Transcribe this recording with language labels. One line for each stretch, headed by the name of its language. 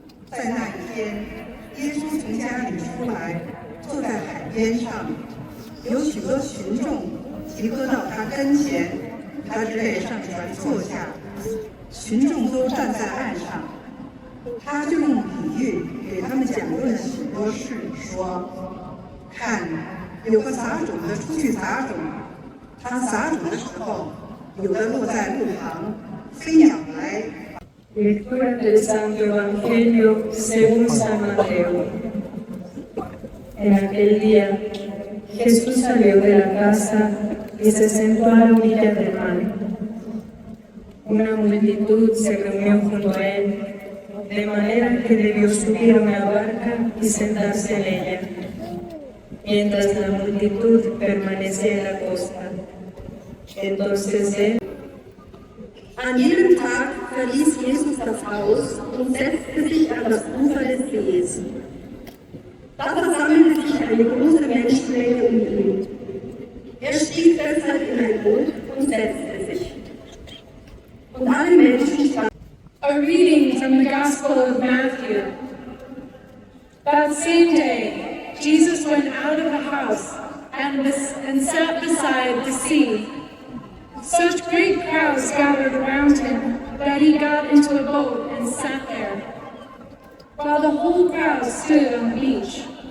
Chinese: 在那一天，耶稣从家里出来，坐在海边上，有许多群众集合到他跟前，他只得上船坐下，群众都站在岸上。他就用比喻给他们讲论许多事，说：看，有个撒种的出去撒种，他撒种的时候，有的落在路旁，飞鸟来。
Spanish: Lectura del Santo Evangelio según San Mateo. En aquel día, Jesús salió de la casa y se sentó a la orilla del mar. Una multitud se reunió junto a él, de manera que debió subir a una barca y sentarse en ella, mientras la multitud permanecía en la costa. Entonces él,
German: An jenem Tag verließ Jesus das Haus und setzte sich an das Ufer des Sees. Da versammelte sich eine große Menschenmenge um ihn. Stieg deshalb in ein Boot und setzte sich. Und alle Menschen standen.
English: A reading from the Gospel of Matthew. That same day, Jesus went out of the house and sat beside the sea. Such great crowds gathered around him that he got into a boat and sat there, while the whole crowd stood on the beach.